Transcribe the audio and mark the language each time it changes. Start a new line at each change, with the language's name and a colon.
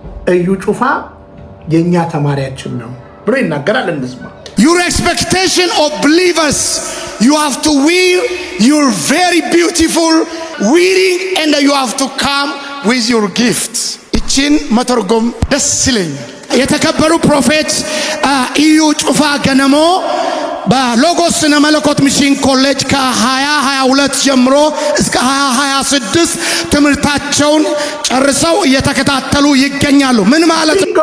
Amharic: እዩ ጩፋ የኛ ተማሪያችን ነው ብሎ ይናገራል። እንስማ።
English: Your expectation of believers, you have to wear your very beautiful wearing and you have to come with your gifts.
Amharic: እቺን መተርጎም ደስ ይለኛል። የተከበሩ ፕሮፌት እዩ ጩፋ ገነሞ በሎጎስ ስነ መለኮት ሚሽን ኮሌጅ ከ2022 ጀምሮ እስከ 2026 ትምህርታቸውን ጨርሰው እየተከታተሉ ይገኛሉ። ምን ማለት